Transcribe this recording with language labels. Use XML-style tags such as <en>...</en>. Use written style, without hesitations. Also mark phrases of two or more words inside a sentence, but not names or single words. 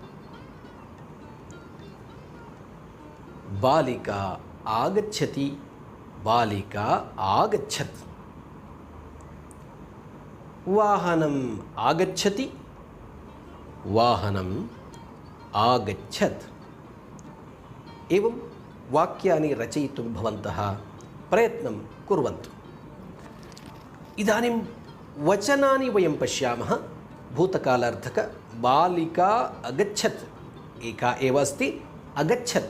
<sa>బాలికా ఆగచ్చతి, బాలికా ఆగచ్చత్. వాహనం ఆగచ్చతి, వాహనం ఆగచ్చత్. एवं वाक्यानि रचयितुं भवन्तः प्रयत्नं कुर्वन्तु. इदानीं वचनानि वयं पश्यामः. भूतकालार्थक बालिका अगच्छत्, एका एव अस्ति, अगच्छत्.</sa>